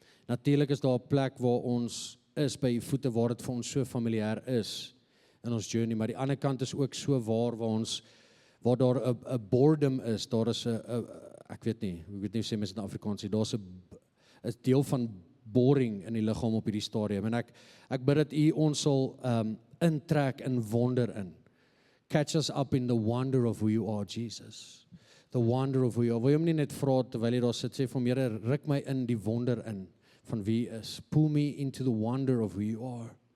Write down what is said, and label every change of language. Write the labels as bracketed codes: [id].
[af] Natuurlik is daar 'n plek waar ons is by u voete waar dit vir ons so familier is in ons journey, maar die ander kant is ook so waar waar daar 'n boredom is, daar is 'n ek weet nie hoe sê mens in Afrikaans, daar's 'n deel van boring in die liggaam op hierdie stadium, en ek bid dat u ons sal intrek in wonder in. [en] Catch us up in the wonder of who you are, Jesus. The wonder of who you are. [af] Wil jy hom nie net vra terwyl jy daar sit, sê vir hom, Here, ruk my in die wonder in van wie hy is. [en] Pull me into the wonder of who you are.